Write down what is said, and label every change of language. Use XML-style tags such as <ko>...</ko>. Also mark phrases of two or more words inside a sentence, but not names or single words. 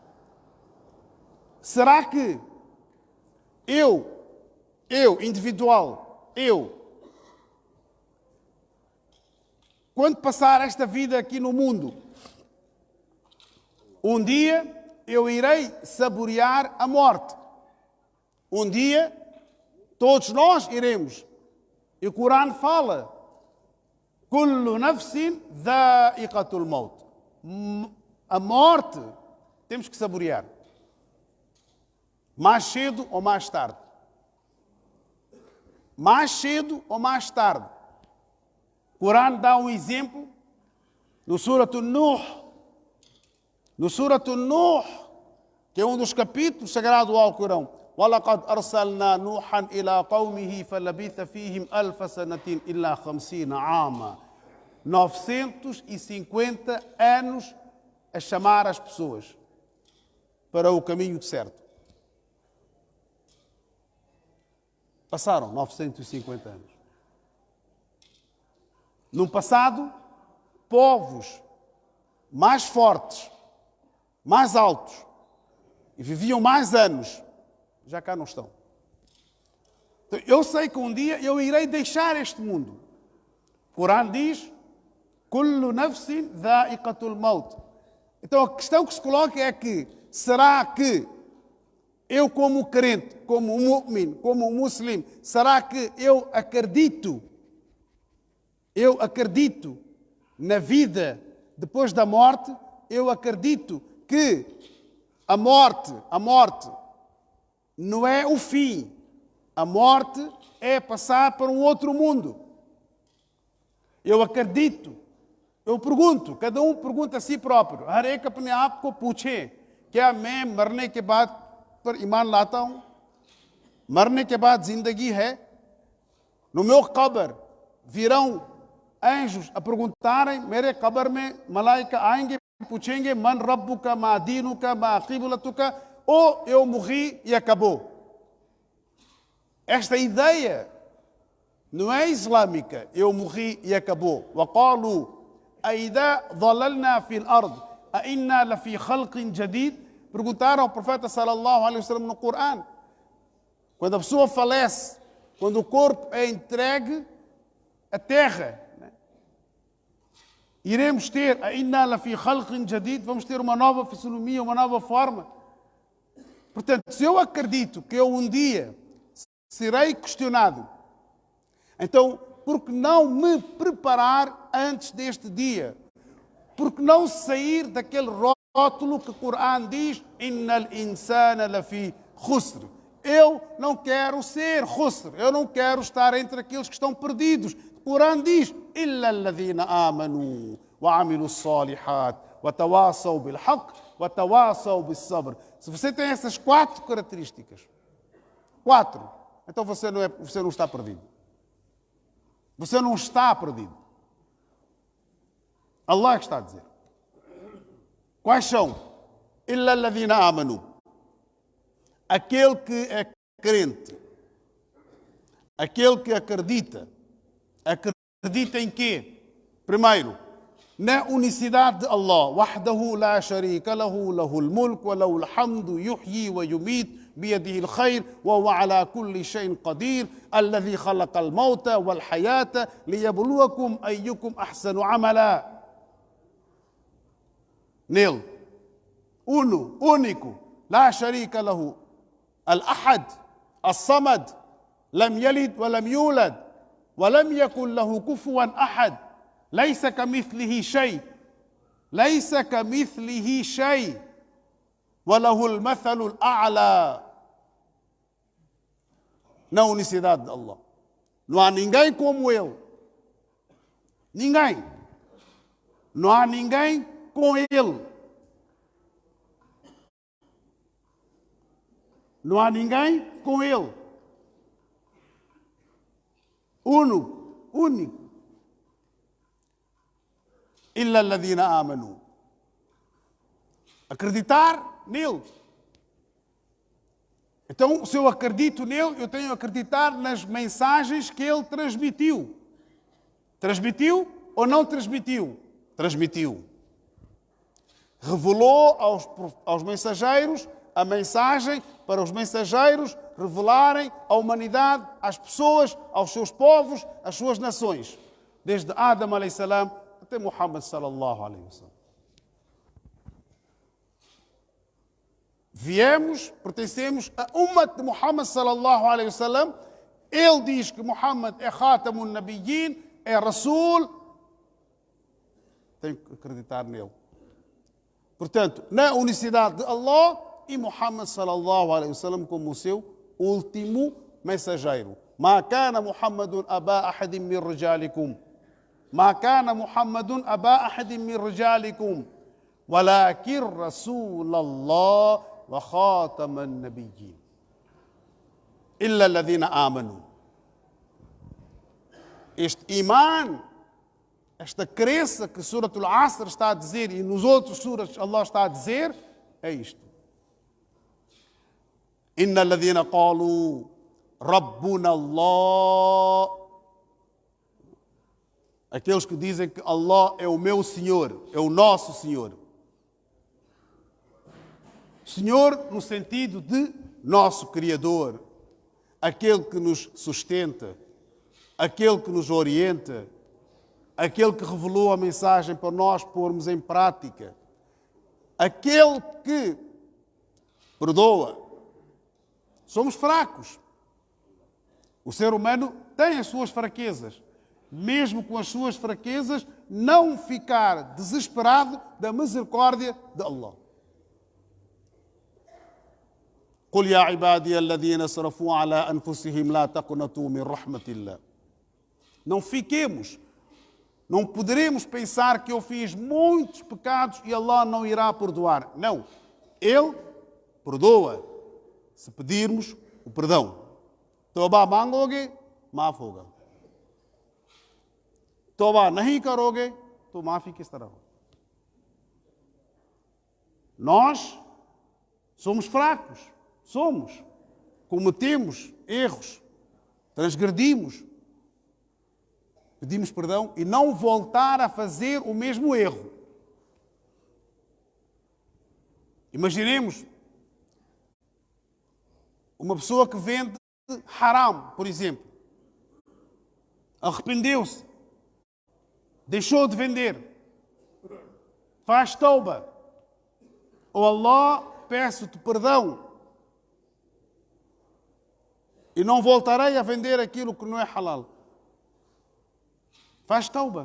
<pt>Será que individual, quando passar esta vida aqui no mundo, um dia eu irei saborear a morte. Um dia todos nós iremos. E o Corão fala:</pt> <ar>كل نفس ذائقة الموت.</ar> <pt>A morte temos que saborear. Mais cedo ou mais tarde. Mais cedo ou mais tarde. O Corão dá um exemplo no Surat Nuh. No Surat Nuh, que é um dos capítulos sagrados ao Corão.</pt> <ar>وَلَقَدْ أَرْسَلْنَا نُوحًا إِلَىٰ قَوْمِهِ فَلَبِثَ فِيهِمْ أَلْفَ سَنَةٍ إِلَّا 50 عَامًا.</ar> <pt>950 anos a chamar as pessoas para o caminho certo. Passaram 950 anos. No passado, povos mais fortes, mais altos e viviam mais anos, já cá não estão. Então, eu sei que um dia eu irei deixar este mundo. O Corão diz:</pt> <ar>كل نفس ذائقة الموت.</ar> <pt>Então a questão que se coloca é que, será que eu como crente, como mu'min, como muslim, será que eu acredito na vida depois da morte? Eu acredito que a morte não é o fim. A morte é passar para um outro mundo. Eu acredito. Eu pergunto, cada um pergunta a si próprio.</pt> <ur>ہر ایک اپنے آپ کو پوچھے، کیا میں مرنے کے بعد پر ایمان لاتا ہوں? مرنے کے بعد زندگی ہے?</ur> <pt>No meu कब्र virão anjos a perguntarem,</pt> <ur>میرے قبر میں ملائکہ آئیں گے، پوچھیں گے</ur> <ar>من ربك ما دينك ما قبلتك,</ar> <pt>ou eu morri e acabou. Esta ideia não é islâmica. Eu morri e acabou.</pt> <ar>وقالوا أإذا ضللنا في الأرض أإنا لفي خلق جديد.</ar> <pt>Perguntaram ao profeta</pt> <ar>صلى الله عليه وسلم</ar> <pt>no Corão. Quando a pessoa falece, quando o corpo é entregue à terra, iremos ter</pt> <ar>أإنا لفي خلق جديد,</ar> <pt>vamos ter uma nova fisionomia, uma nova forma. Portanto, se eu acredito que eu um dia serei questionado, então, por que não me preparar antes deste dia? Por que não sair daquele rótulo que o Corão diz:</pt> <ar>إن الإنسان لفي خسر.</ar> <pt>Eu não quero ser khusr, eu não quero estar entre aqueles que estão perdidos. O Corão diz:</pt> <ar>إلا الذين آمنوا وعملوا الصالحات وتواصوا بالحق وتواصوا بالصبر.</ar> <pt>Se você tem essas 4 características, 4, então você não está perdido. Você não está perdido. Allah está a dizer. Quais são?</pt> <ar>إلا الذين آمنوا.</ar> <pt>Aquele que é crente. Aquele que acredita. Acredita em quê? Primeiro, na unicidade de Allah.</pt> <ar>وحده لا شريك له، له الملك وله الحمد، يحيي ويميت, بيده الخير وهو على كل شيء قدير الذي خلق الموت والحياة ليبلوكم أيكم أحسن عملا.</ar> <pt>Nele, uno, único,</pt> <ar>لا شريك له, الأحد, الصمد, لم يلد ولم يولد ولم يكن له كفوا أحد, ليس كمثله شيء, ليس كمثله شيء وله المثل الأعلى.</ar> <pt>Na unicidade de Allah. Não há ninguém como Ele. Ninguém. Não há ninguém com ele. Não há ninguém com ele. Único.</pt> <ar>إلا الذين آمنوا.</ar> <pt>Acreditar nele. Então, se eu acredito nele, eu tenho que acreditar nas mensagens que ele transmitiu. Transmitiu ou não transmitiu? Transmitiu. Revelou aos mensageiros a mensagem para os mensageiros revelarem à humanidade, às pessoas, aos seus povos, às suas nações. Desde Adam a.s. até Muhammad</pt> <ar>صلى الله عليه وسلم.</ar> <pt>Pertencemos a Ummat de Muhammad</pt> <ar>صلى الله عليه وسلم.</ar> <pt>Ele diz que Muhammad é</pt> <ar>خاتم النبيين,</ar> <pt>é Rasul. Tenho que acreditar nele. Portanto, na unicidade de Allah e Muhammad</pt> <ar>صلى الله عليه وسلم</ar> <pt>como o seu último mensageiro.</pt> <ar>ما كان محمد أبا أحد من رجالكم. ما كان محمد أبا أحد من رجالكم. ولكن رسول الله وخاتم النبيين. إلا الذين آمنوا.</ar> <pt>Este iman, esta crença que Surat Al-Asr está a dizer e nos outros suras Allah está a dizer, é isto.</pt> <ar>إن الذين قالوا ربنا الله.</ar> <pt>Aqueles que dizem que Allah é o meu Senhor, é o nosso Senhor. Senhor no sentido de nosso Criador, aquele que nos sustenta, aquele que nos orienta, aquele que revelou a mensagem para nós pormos em prática, aquele que perdoa. Somos fracos. O ser humano tem as suas fraquezas. Mesmo com as suas fraquezas, não ficar desesperado da misericórdia de Allah.</pt> <ar>قل يا عبادي الذين اسرفوا على أنفسهم لا تقنطوا من رحمة الله.</ar> <pt>Não fiquemos, não poderemos pensar que eu fiz muitos pecados e Allah não irá perdoar. Não, Ele perdoa se pedirmos o perdão.</pt> <ur>توبہ مانگو گے معاف ہوگا، توبہ نہیں کرو گے تو معافی کس طرح ہو?</ur> <pt>Nós somos fracos, cometemos erros, transgredimos, pedimos perdão e não voltar a fazer o mesmo erro. Imaginemos uma pessoa que vende haram, por exemplo, arrependeu-se, deixou de vender, faz tauba. Oh Allah, peço-te perdão e não voltarei a vender aquilo que não é halal. Faz tauba.</pt>